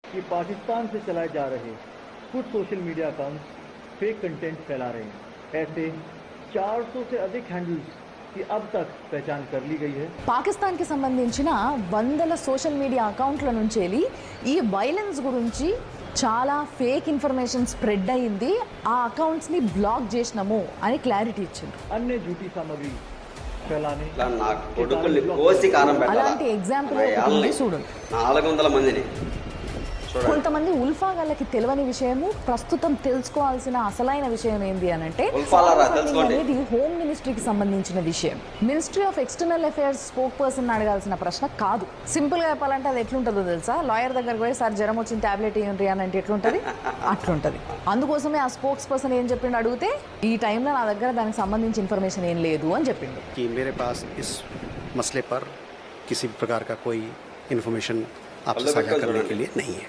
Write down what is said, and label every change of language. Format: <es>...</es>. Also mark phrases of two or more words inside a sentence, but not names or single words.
<hi>कि पाकिस्तान से चलाए जा रहे कुछ</hi> <en>social media accounts fake content</en> <hi>फैला रहे हैं। ऐसे 400 से अधिक हैंडल्स की अब तक पहचान कर ली गई है।</hi> <te>పాకిస్తాన్కి సంబంధించిన వందల</te> <en>social media</en> <te>అకౌంట్ల నుంచి ఈ వైలెన్స్ గురించి చాలా</te> <en>fake information spread</en> <te>అయ్యింది, ఆ అకౌంట్స్ని బ్లాక్ చేసినాము అని క్లారిటీ ఇచ్చింది.</te> <hi>अन्य झूठी सामग्री फैलाने</hi> <te>అలాంటి ఎగ్జాంపుల్ చూడండి. 400 మందిని కొంతమంది ఉల్ఫా వాళ్ళకి తెలియని విషయము, ప్రస్తుతం తెలుసుకోవాల్సిన అసలైన విషయం ఏంటి అని అంటే అనేది</te> <en>home ministry</en> <te>సంబంధించిన విషయం.</te> <en>Ministry of External Affairs spoke person</en> <te>అడగాల్సిన ప్రశ్న కాదు. సింపుల్ గా చెప్పాలంటే అది ఎట్లుంటుందో తెలుసా, లాయర్ దగ్గరకు పోయి సార్ జ్వరం వచ్చిన టాబ్లెట్ ఏంటి అని అంటే ఎట్లుంటది అట్లుంటది. అందుకోసమే ఆ స్పోక్స్ పర్సన్ ఏం చెప్పిండు అడిగితే, ఈ టైంలో నా దగ్గర దానికి సంబంధించి ఇన్ఫర్మేషన్ ఏం లేదు అని చెప్పిండు.</te> <hi>मेरे पास इस मसले पर किसी प्रकार का कोई इन्फॉर्मेशन आपसे साझा करने के लिए नहीं है.</hi>